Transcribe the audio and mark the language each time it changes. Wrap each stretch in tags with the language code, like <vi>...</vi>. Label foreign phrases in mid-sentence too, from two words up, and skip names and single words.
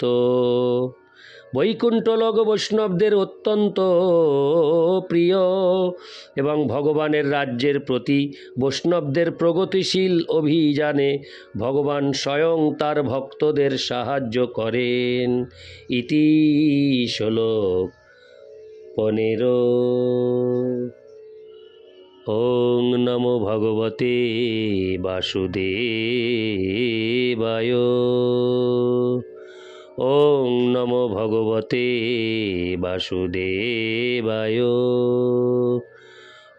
<bn>বৈকুণ্ঠ লোক বৈষ্ণবদের অত্যন্ত প্রিয় এবং ভগবানের রাজ্যের প্রতি বৈষ্ণবদের প্রগতিশীল অভিযানে ভগবান স্বয়ং তার ভক্তদের সাহায্য করেন। ইতি শ্লোক 15।</bn> <sa>ॐ नमो भगवते वासुदेवाय। ॐ नमो भगवते वासुदेवाय।</sa>